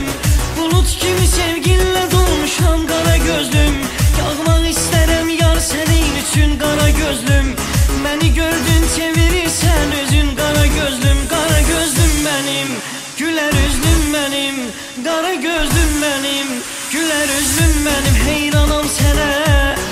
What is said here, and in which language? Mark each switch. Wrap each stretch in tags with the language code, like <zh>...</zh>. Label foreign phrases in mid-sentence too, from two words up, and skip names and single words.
<az>Bulut kimi sevginlə dolmuşam</az> <tr>kara gözlüm.</tr> <az>Yağmaq istərəm yar sənin üçün</az> <tr>kara gözlüm.</tr> <az>Məni gördün çevirirsən özün</az> <tr>kara gözlüm. Kara gözlüm benim, güler üzlüm benim, kara gözlüm benim, güler üzlüm benim.</tr> <az>Heyranam sənə.</az>